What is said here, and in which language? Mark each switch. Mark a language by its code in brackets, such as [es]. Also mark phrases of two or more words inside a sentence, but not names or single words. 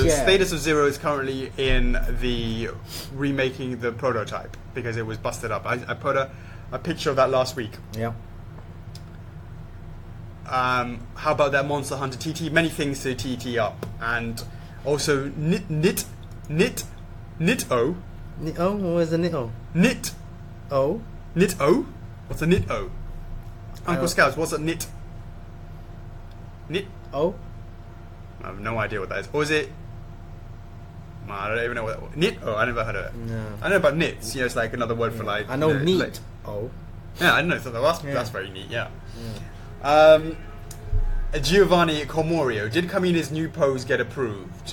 [en] So status of 0 is currently in the remaking the prototype because it was busted up. I put a picture of that last week. Yeah. How about that Monster Hunter TT? Many things to TT up, and also Nit-O. Nit-O? Where's the Nit-O? Nit-O? Nit-O? What's a Nit-O? Uncle Scouts, what's a Nit? Nit-O? I have no idea what that is. Or is it... I don't even know what that was. Nit-O? I never heard of it. No. I know about nits. You know, it's like another word for like... I know neat. Like, yeah, I know. So that's very neat, yeah. Giovanni Colmorio, did Camina's new pose get approved?